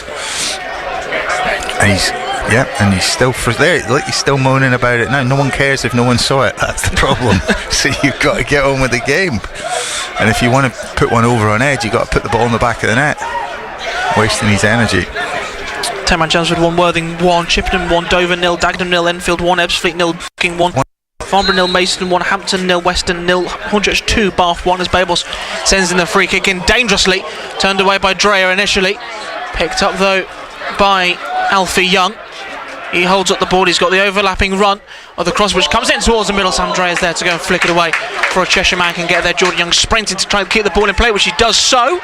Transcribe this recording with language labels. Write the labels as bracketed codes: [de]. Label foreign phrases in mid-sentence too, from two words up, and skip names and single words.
[en] And he's still he's still moaning about it now. No one cares if no one saw it. That's the problem. So you've got to get on with the game. And if you want to put one over on Ed, you've got to put the ball in the back of the net. Wasting his energy. 10-man Chelmsford 1, Worthing 1, Chippenham 1, Dover 0, Dagenham 0, Enfield 1, Ebbsfleet 0, King 1, Farnborough 0, Maidstone 1, Hampton 0, Western 0, Hornchurch 2, Bath 1 as Babos sends in the free kick in dangerously. Turned away by Dreyer initially. Picked up though by Alfie Young. He holds up the ball, he's got the overlapping run of the cross which comes in towards the middle. Sam Dreyer's there to go and flick it away for a Cheshire man can get there. Jordan Young sprinting to try and keep the ball in play, which he does so.